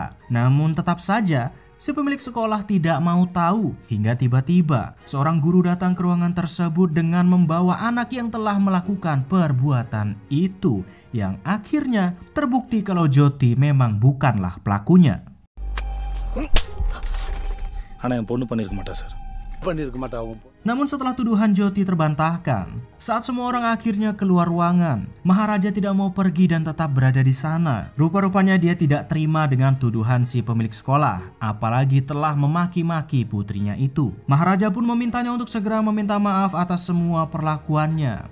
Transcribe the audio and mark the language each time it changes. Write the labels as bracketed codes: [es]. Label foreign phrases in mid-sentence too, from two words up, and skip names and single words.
[id] Namun tetap saja si pemilik sekolah tidak mau tahu hingga tiba-tiba seorang guru datang ke ruangan tersebut dengan membawa anak yang telah melakukan perbuatan itu, yang akhirnya terbukti kalau Jyoti memang bukanlah pelakunya. [ta] ஆனா என் பொண்ணு பண்ணிருக்க மாட்டா சார். [id] Namun setelah tuduhan Jyoti terbantahkan, saat semua orang akhirnya keluar ruangan, Maharaja tidak mau pergi dan tetap berada di sana. Rupa-rupanya dia tidak terima dengan tuduhan si pemilik sekolah, apalagi telah memaki-maki putrinya itu. Maharaja pun memintanya untuk segera meminta maaf atas semua perlakuannya.